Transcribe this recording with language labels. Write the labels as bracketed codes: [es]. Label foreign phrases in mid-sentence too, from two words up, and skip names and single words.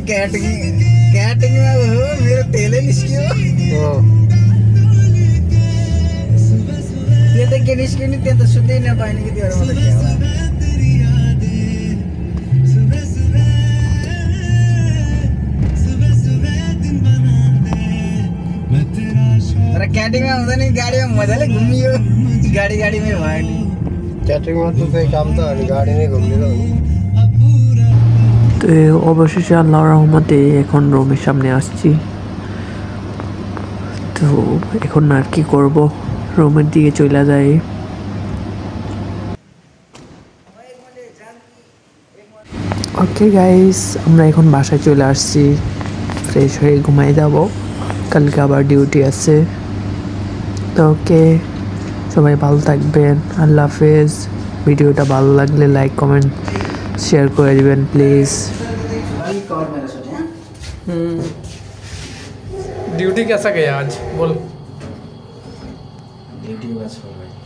[ne] क्याटरिङमा हो मेरो तेलै निस्क्यो त्यो त के निस्क्यो नि त्यो त सुत्दै नपाइने कि त्यो मलाई के होला तर क्याटरिङमा हुँदा नि गाडीमा मजाले घुमियो गाडीमै भयो नि क्याटरिङमा त त्यही काम त अनि गाडी नै घुम्ने हो [bn] তো অবশেষে আল্লাহর রহমতে এখন রুমের সামনে আসছি। তো এখন আর কি করব, রুমের দিকে চলে যাই। [en] okay guys, [bn] আমরা এখন বাসায় চলে আসছি, ফ্রেশ হয়ে ঘুমাই যাব, কালকে আবার ডিউটি আছে। তো ওকে, সবাই ভালো থাকবেন, আল্লাহ হাফেজ। ভিডিওটা ভালো লাগলে [en] like comment share [bn] করে দিবেন প্লিজ। [hi] कवर मेरा सोचे हैं ड्यूटी कैसा गया आज बोल। ड्यूटी बस हो गई।